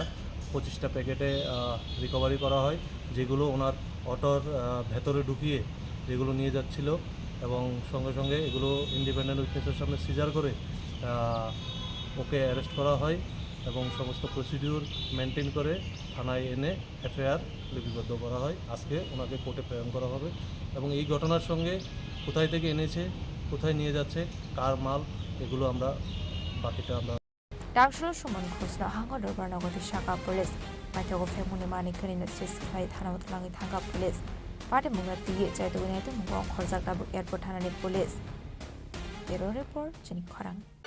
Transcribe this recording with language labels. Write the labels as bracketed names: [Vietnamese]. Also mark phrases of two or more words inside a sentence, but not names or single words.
[Bangla] 25টা প্যাকেটে রিকভারি করা হয় যেগুলো ওনার অটোর ভেতরে ঢুকিয়ে যেগুলো নিয়ে যাচ্ছিল এবং সঙ্গে সঙ্গে এগুলো [English] independent witness [Bangla] সামনে সিজার করে ওকে অ্যারেস্ট করা হয় এবং সমস্ত [English] procedure maintain [Bangla] করে থানায় এনে FIR লিপিবদ্ধ করা হয় আজকে ওনাকে কোর্টে প্রেরণ করা হবে এবং এই ঘটনার সঙ্গে কোথায় থেকে এনেছে কোথায় নিয়ে যাচ্ছে কার মাল এগুলো আমরা বাকিটা আমরা [Kok Borok] Tangshala Shumon Khosna Hangar Norbarnagoti Shaka Police Paithago Family Manikani Sis Khai Thana Utlangi Thanga Police Patimung Tiye Chaitogoi Naitogoi Mung Khorjak Tabuk Airport Thanani [English] Police Bureau Report [Kok Borok] Chini Khorang